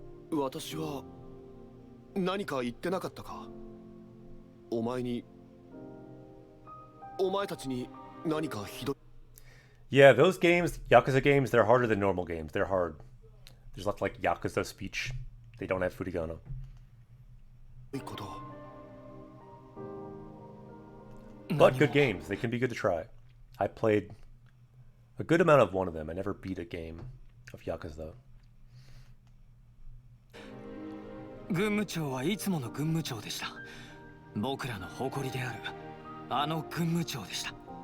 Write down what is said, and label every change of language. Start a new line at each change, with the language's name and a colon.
Japanese: 私は何か言ってなかったか。お前たちに何かひど
English: Yeah, those games, Yakuza games, they're harder than normal games. They're hard. There's lots like Yakuza speech. They don't have furigana.
Japanese: いことを
English: But good games. They can be good to try. I played a good amount of one of them. I never beat a game of Yakuza.
Japanese: 軍務長はいつもの軍務長でした。僕らの誇りであるあの軍務長でした。